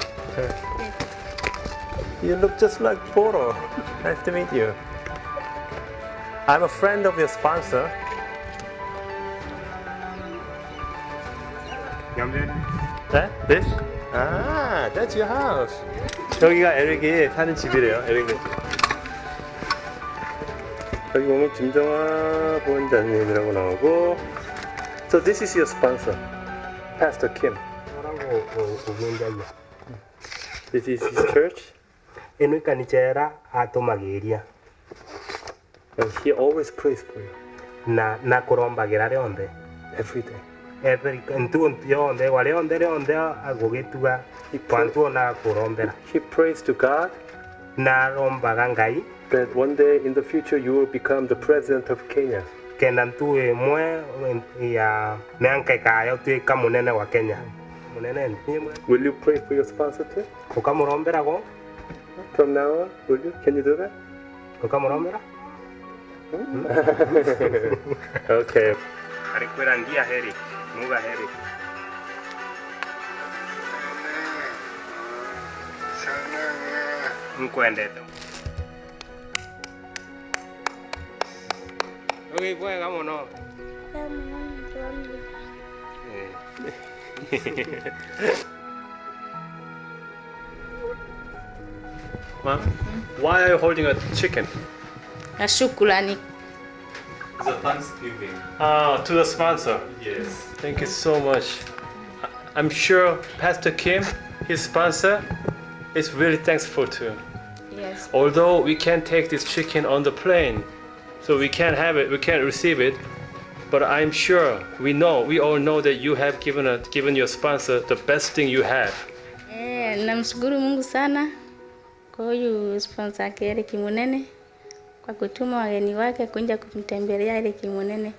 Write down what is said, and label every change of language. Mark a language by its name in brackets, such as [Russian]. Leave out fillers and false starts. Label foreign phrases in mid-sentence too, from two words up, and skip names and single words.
[English] You look just like Poro. Nice to meet you. I'm a friend of your sponsor. That? This? Ah, that's your house. [Korean] 여기가 에릭이 사는 집이래요. 에릭네. 여기 보면 김정아 보원자님이라고 나오고. [English] So this is your sponsor, Pastor Kim. This is his church. [Meru] inu ikanichera atumagiria [English] And he always prays for you [Meru] na kurombagira rionthe [English] every day. [Meru] ntu yonthe warionthe rionthe agugitua kwantu na kurombera [English] He prays to God [Meru] na rombaga ngai [English] that one day in the future you will become the president of Kenya. [Meru] kenda ntu imwe ya mianka ikayo tuika munene wa Kenya munene nimwe [English] Will you pray for your sponsor too? [Meru] ukamurombera go [English] From now on, will you? Can you do that? [Meru] ukamurombera [English] Okay. [Meru] alikwira ngia heri muga heri nkwendete okay bwega muno [English] Mom, why are you holding a chicken? [Swahili] na shukrani. [English] It's a Thanksgiving. Ah, to the sponsor. Yes. Thank you so much. I'm sure Pastor Kim, his sponsor, is really thankful too. Yes. Although we can't take this chicken on the plane, so we can't have it, we can't receive it. But I'm sure, we all know that you have given your sponsor the best thing you have. [Swahili] Namshukuru Mungu sana kwa huyu sponsor yake Eric Munene kwa kutuma wageni wake kuja kumtembelea Eric Munene.